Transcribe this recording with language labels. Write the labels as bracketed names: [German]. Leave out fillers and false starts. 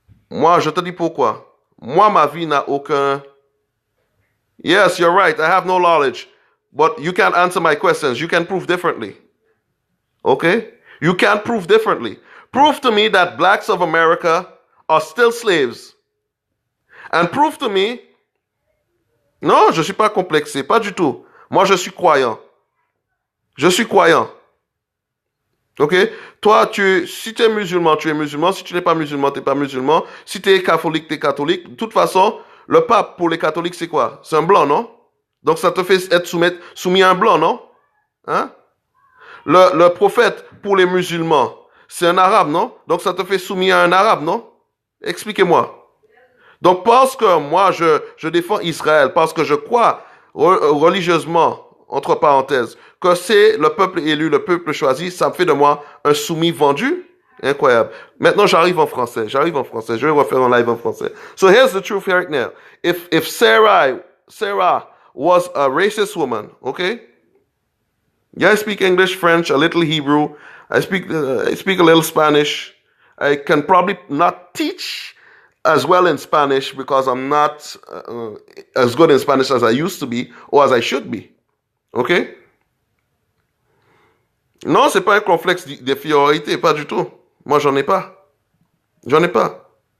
[French] Moi, je te dis pourquoi. Moi, ma vie n'a aucun... [English] Yes, you're right, I have no knowledge, but you can't answer my questions. You can prove differently. Okay? You can't prove differently. Prove to me that blacks of America are still slaves. And prove to me. [French] Non, je ne suis pas complexé, pas du tout. Moi, je suis croyant. Je suis croyant. Ok? Toi, si tu es musulman, tu es musulman. Si tu n'es pas musulman, tu n'es pas musulman. Si tu es catholique, tu es catholique. De toute façon, le pape pour les catholiques, c'est quoi? C'est un blanc, non? Donc ça te fait être soumis à un blanc, non? Hein? Le prophète pour les musulmans, c'est un arabe, non? Donc ça te fait soumis à un arabe, non? Expliquez-moi. Donc parce que moi, je défends Israël, parce que je crois religieusement, entre parenthèses, que c'est le peuple élu, le peuple choisi, ça me fait de moi un soumis vendu. Incroyable. Maintenant, j'arrive en français. Je vais refaire un live en français. [English] So here's the truth right now. If Sarah was a racist woman, okay? Yeah, I speak English, French, a little Hebrew. I speak a little Spanish. I can probably not teach as well in Spanish because I'm not as good in Spanish as I used to be or as I should be. Okay? [French] Non, c'est pas un complexe d'infériorité, pas du tout. Moi, j'en ai pas. J'en ai pas.